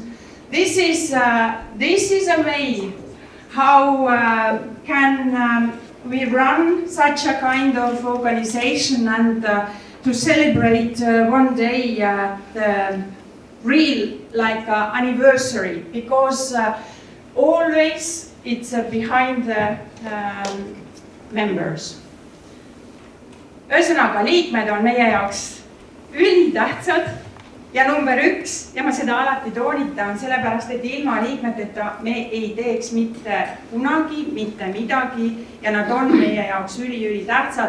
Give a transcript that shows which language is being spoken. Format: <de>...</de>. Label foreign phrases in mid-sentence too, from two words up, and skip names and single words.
<en>This is a way how can we run such a kind of organization and to celebrate one day the real anniversary, because always it's behind the members.</en> <et>Ühesõnaga, liikmed on meie jaoks ülitähtsad ja number 1, ja ma seda alati toonitan, sellepärast, et ilma liikmeteta me ei teeks mitte kunagi mitte midagi ja nad on meie jaoks ülitähtsad.</et>